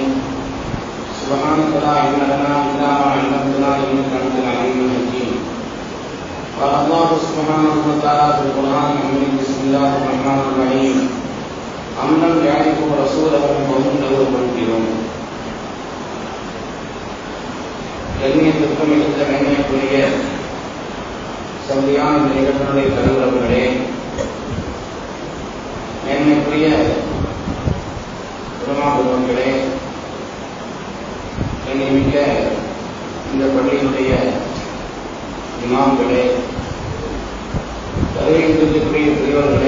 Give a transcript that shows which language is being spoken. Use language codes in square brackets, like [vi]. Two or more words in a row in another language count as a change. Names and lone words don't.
[ar] سبحانك لا علم لنا إلا ما علمتنا إنك أنت العليم الحكيم. قال الله سبحانه وتعالى في القرآن الكريم بسم الله الرحمن الرحيم أم لم يعرفوا رسولهم وهم له منكرون. [ta] கண்ணியத்திற்கும் மிகுந்த மேன்மைக்குரிய சந்தியான நிகழ்ச்சிகளுடைய தலைவர்களே, மேன்மைக்குரிய உலமாபுரங்களே, கண்ணியமிக்க இந்த பள்ளியினுடைய இமாம்களே, வருகின்றக்கூடிய பெரியவர்களே,